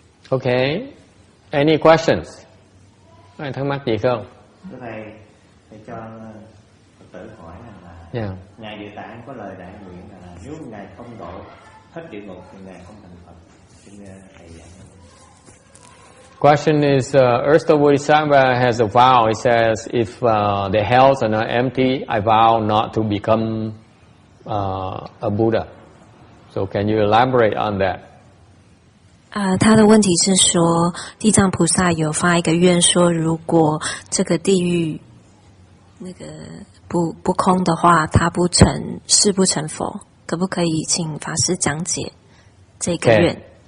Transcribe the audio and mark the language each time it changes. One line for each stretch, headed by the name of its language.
English: Okay, any questions?
Vietnamese: Ai thắc mắc gì không? Thưa thầy cho Phật tử hỏi là Ngài Địa Tạng có lời đại nguyện là nếu Ngài không độ hết địa ngục thì Ngài không thành Phật. Xin thầy giảng.
English: Question is, Earth Store Bodhisattva has a vow. He says, if the hells are not empty, I vow not to become a Buddha. So can you elaborate on that?
Chinese: 他的问题是说，地藏菩萨有发一个愿说，如果这个地狱那个不空的话，他不成佛，可不可以请法师讲解这个愿？